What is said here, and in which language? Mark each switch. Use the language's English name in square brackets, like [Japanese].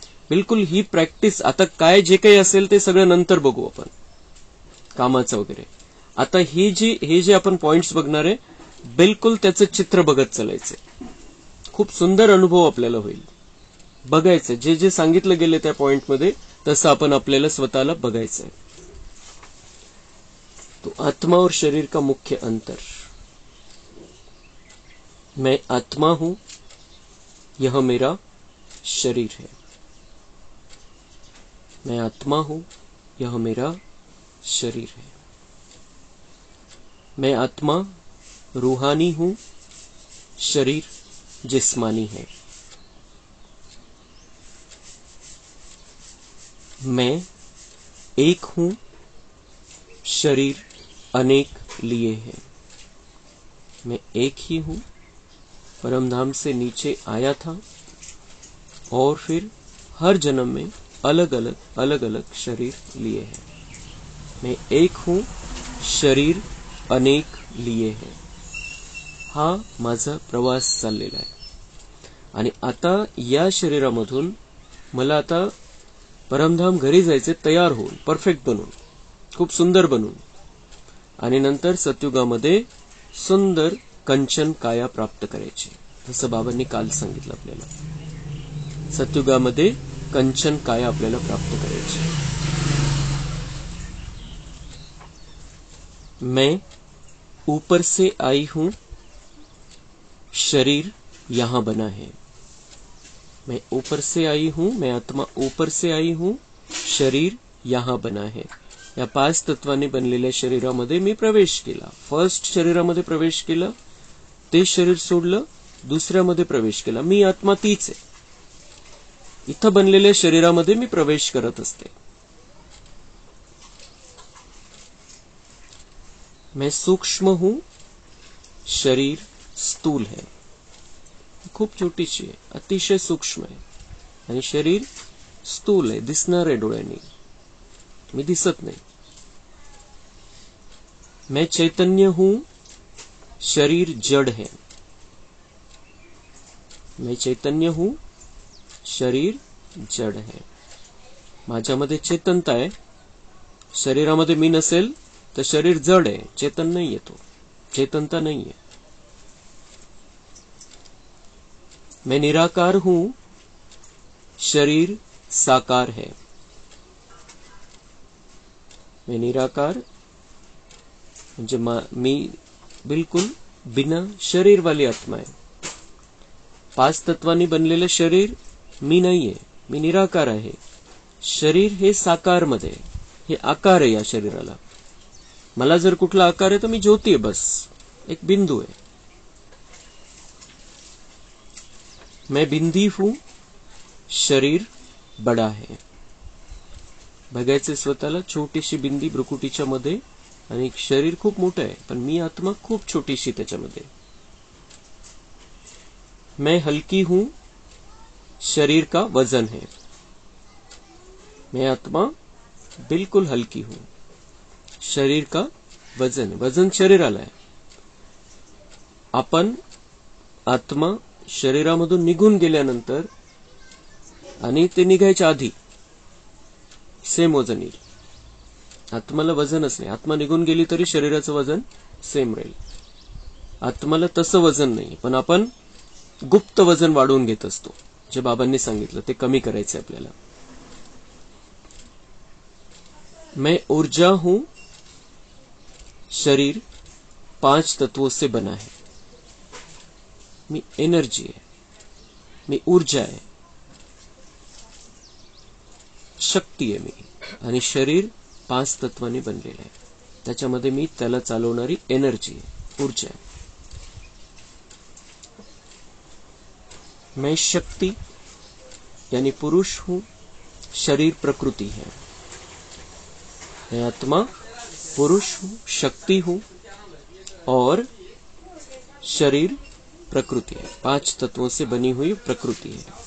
[Marathi] बिलकुल ही प्रॅक्टिस, आता काय जे काही असेल ते सगळं नंतर बघू आपण, कामाचं वगैरे. आता हे जे आपण पॉइंट्स बघणार आहे, बिलकुल त्याचं चित्र बघत चालायचं. खूप सुंदर अनुभव आपल्याला होईल. बघायचं जे जे सांगितलं गेले त्या पॉइंटमध्ये, तसं आपण आपल्याला स्वतःला बघायचं आहे. [Hindi] तो आत्मा और शरीर का मुख्य अंतर. मैं आत्मा हूं, यह मेरा शरीर है. मैं आत्मा हूं, यह मेरा शरीर है. मैं आत्मा रूहानी हूं, शरीर जिस्मानी है. मैं एक हूं, शरीर अनेक लिए हैं। मैं एक ही हूं, परमधाम से नीचे आया था और फिर हर जन्म में अलग अलग शरीर लिए हैं। मैं एक हूं, शरीर अनेक लिए हैं। [Marathi] हा माझा प्रवास चाललेला आहे आणि आता या शरीरामधून मला आता परमधाम घरी जायचे, तयार होऊन, परफेक्ट बनून, खूप सुंदर बनून, आणि नंतर सतयुगामध्ये सुंदर कंचन काया प्राप्त करायची, जसं बाबांनी काल सांगितलं आपल्याला। सतयुगामध्ये कंचन काया आपल्याला प्राप्त करायची। [Hindi] मैं ऊपर से आई हूं, शरीर यहां बना है। मैं ऊपर से आई हूं, मैं आत्मा ऊपर से आई हूं, शरीर यहां बना है। [Marathi] या 5 तत्वांनी बनलेल्या शरीरामध्ये मी प्रवेश केला। फर्स्ट शरीरामध्ये प्रवेश केला, ते शरीर सोडलं, दुसऱ्यामध्ये प्रवेश केला। मी आत्मा तीच आहे। इथं बनलेल्या शरीरामध्ये मी प्रवेश करत असते। [Hindi] मैं सूक्ष्म हूं, शरीर स्थूल है। [Marathi] खूप छोटीशी आहे, अतिशय सूक्ष्म आहे, आणि शरीर स्थूल आहे, दिसणार आहे डोळ्यांनी, मी दिसत नाही। [Hindi] मैं चैतन्य हूं, शरीर जड़ है। मैं चैतन्य हूं, शरीर जड़ है। [Marathi] माझ्यामध्ये चेतनता आहे। शरीरामध्ये मी नसेल तर शरीर जड आहे, चेतन नाहीये, तो चेतनता नाहीये। [Hindi] मैं निराकार हूं, शरीर साकार है। मैं निराकार [Marathi] म्हणजे मी बिलकुल बिना शरीर वाली आत्मा आहे। 5 तत्वांनी बनलेलं शरीर मी नाहीये, मी निराकार आहे। शरीर हे साकार मध्ये, हे आकार आहे या शरीराला। मला जर कुठला आकार आहे तर मी ज्योती आहे, बस एक बिंदू आहे। [Hindi] मैं बिंदी हूं, शरीर बड़ा है। [Marathi] बघायचे स्वतःला, छोटीशी बिंदी भ्रुकुटीच्या मध्ये, आणि शरीर खूप मोठं आहे, पण मी आत्मा खूप छोटीशी त्याच्यामध्ये। [Hindi] मैं हल्की हूं, शरीर का वजन है। मैं आत्मा बिल्कुल हल्की हूं, शरीर का वजन है, [Marathi] वजन शरीराला आहे। आपण आत्मा शरीरामधून निघून गेल्यानंतर आणि ते निघायच्या आधी सेम वजन येईल। आत्माला वजनच नाही, आत्मा निघून गेली तरी शरीराचं वजन सेम राहील। आत्माला तसं वजन नाही, पण आपण गुप्त वजन वाढवून घेत असतो, जे बाबांनी सांगितलं ते कमी करायचं आपल्याला। [Hindi] मैं ऊर्जा हूं, शरीर 5 तत्वों से बना है। [Marathi] मी एनर्जी आहे, मी ऊर्जा आहे, शक्ती आहे मी, आणि शरीर 5 तत्वांनी बनलेलं आहे, त्याच्यामध्ये मी त्याला चालवणारी एनर्जी आहे, ऊर्जा आहे। [Hindi] मैं शक्ति यानी पुरुष हूं, शरीर प्रकृति है। मैं आत्मा पुरुष हूं, शक्ति हूं, और शरीर प्रकृति है, 5 तत्वों से बनी हुई प्रकृति है।